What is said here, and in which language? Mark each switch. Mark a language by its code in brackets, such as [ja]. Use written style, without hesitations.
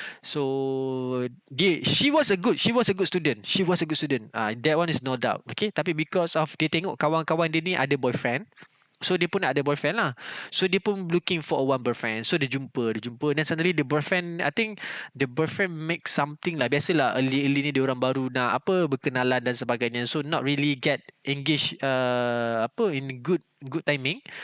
[en] So she was a good student. That one is no doubt. [ms] Okay. Tapi [en] because of [ms] dia tengok kawan-kawan dia ni ada boyfriend, so dia pun nak ada boyfriend lah. [en] So [ms] dia pun [en] looking for one boyfriend. So [ms] dia jumpa dan [en] suddenly the boyfriend, I think the boyfriend make something lah. [ms] Biasalah early ni dia orang baru nak berkenalan dan sebagainya. [en] So not really get engaged in good timing.